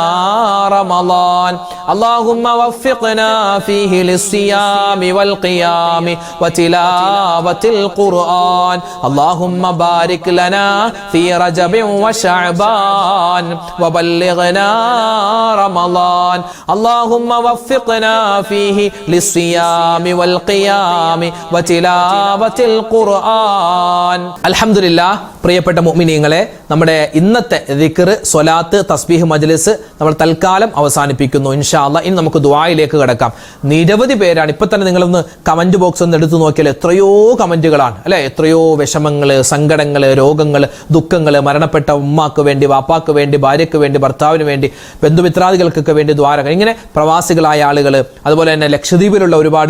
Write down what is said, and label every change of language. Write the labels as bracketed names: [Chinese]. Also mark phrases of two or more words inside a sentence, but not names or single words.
[Arabic] رمضان اللهم وفقنا فيه للصيام والقيام وتلاوة القرآن اللهم بارك لنا في رجب وشعبان وبلغنا رمضان اللهم وفقنا فيه للصيام والقيام وتلاوة القرآن الحمد لله [Malayalam] പ്രിയപ്പെട്ട മുഅ്മിനീങ്ങളെ നമ്മുടെ ഇന്നത്തെ ദിക്ർ സ്വലാത്ത് തസ്ബീഹ് മജ്ലിസ് നമ്മൾ തൽക്കാലം അവസാനിപ്പിക്കുന്നു [Arabic] إن شاء الله [Malayalam] ഇനി നമുക്ക് ദുആയിലേക്ക് കടക്കാം നിരവധി പേരാണ് ഇപ്പൊ തന്നെ നിങ്ങളൊന്ന് കമന്റ് ബോക്സ് ഒന്ന് എടുത്തു നോക്കിയാൽ എത്രയോ കമന്റുകളാണ് അല്ലെ എത്രയോ വിഷമങ്ങള് സങ്കടങ്ങള് രോഗങ്ങള് ദുഃഖങ്ങള് മരണപ്പെട്ട ഉമ്മാക്ക് വേണ്ടി വാപ്പാക്ക് വേണ്ടി ഭാര്യയ്ക്ക് വേണ്ടി ഭർത്താവിന് വേണ്ടി ബന്ധുമിത്രാദികൾക്കൊക്കെ വേണ്ടി ദ്വാരകൾ ഇങ്ങനെ പ്രവാസികളായ ആളുകൾ അതുപോലെ തന്നെ ലക്ഷദ്വീപിലുള്ള ഒരുപാട്